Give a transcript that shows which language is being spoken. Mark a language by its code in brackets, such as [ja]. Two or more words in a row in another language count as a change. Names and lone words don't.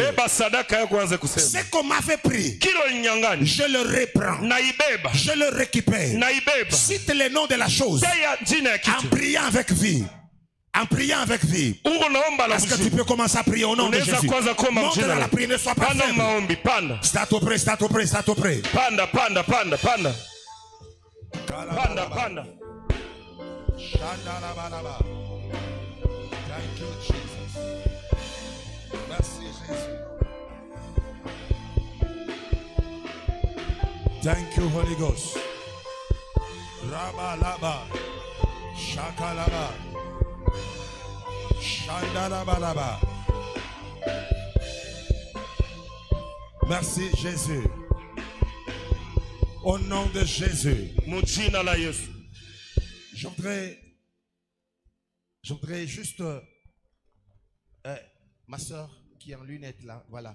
[fr] C'est qu'on m'a fait prier. Je le reprends. Je le récupère. Cite le nom de la chose. En priant avec vie. En priant avec vie. Est-ce que tu peux commencer à prier au nom de Jésus? Monte dans la prière, ne sois pas faible. Start au près, start au près, start au près. Panda. [en] Thank you, Jesus. [fr] Merci, Jésus. [en] Thank you, Holy Ghost. Raba laba, shaka laba, shanda laba laba. [fr] Merci Jésus. Au nom de Jésus. Je voudrais juste ma soeur qui est en lunettes là, voilà.